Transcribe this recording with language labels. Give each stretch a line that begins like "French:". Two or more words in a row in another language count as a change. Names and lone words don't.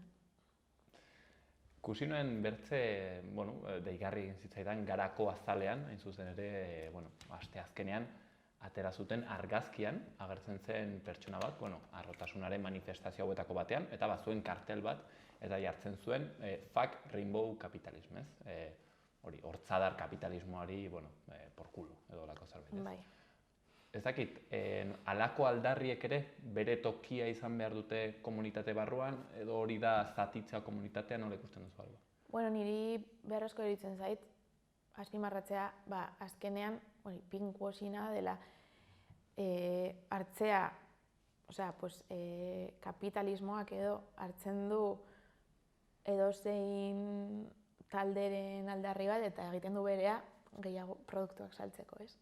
Basque: Ikusi nuen bertze, deigarri egin zitzaidan Garako azalean, hain zuzen ere, asteazkenean, atera zuten argazkian agertzen zen pertsona bat, harrotasunaren manifestazio hauetako batean, eta bazuen kartel bat, eta jartzen zuen
English: fuck rainbow capitalism,
Basque: ez? Hori, hortzadar kapitalismoari,
Spanish: por culo,
Basque: edo lako zerbait, ez? Bai. Ez dakit, halako aldarriek ere bere tokia izan behar dute komunitate barruan, edo hori da zatitzea komunitatean, nola ikusten duzu algo? Niri beharrezko eritzen zait, azpimarratzea, azkenean, pinkwashina dela hartzea, kapitalismoak edo hartzen du edozein talderen aldarri bat eta egiten du berea gehiago produktuak saltzeko, ez?